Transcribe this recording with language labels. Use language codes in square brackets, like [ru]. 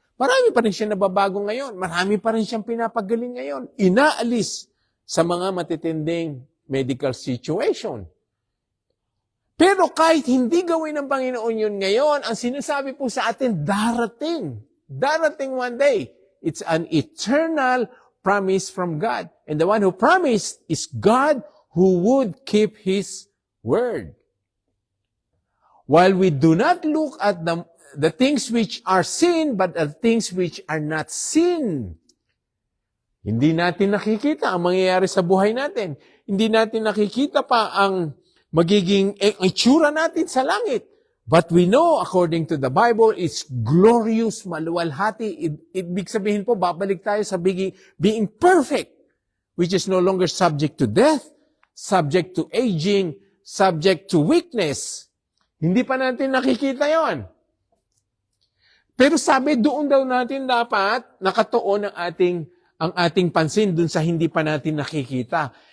[tl] Marami pa rin siya nababago ngayon. Marami pa rin siyang pinapagaling ngayon. Inaalis sa mga matitinding medical situation. Pero kahit hindi gawin ng Panginoon yun ngayon, ang sinasabi po sa atin, darating. Darating [en] one day. It's an eternal promise from God. And the one who promised is God who would keep His word. While we do not look at the things which are sin, but the things which are not sin. [tl] Hindi natin nakikita ang mangyayari sa buhay natin. Hindi natin nakikita pa ang magiging itsura natin sa langit. [en] But we know, according to the Bible, it's glorious, maluwalhati. [tl] Ibig sabihin po, babalik tayo sa [en] being perfect, which is no longer subject to death, subject to aging, subject to weakness. [tl] Hindi pa natin nakikita yon. Pero sabi, doon daw natin dapat nakatuon ang ating pansin doon sa hindi pa natin nakikita.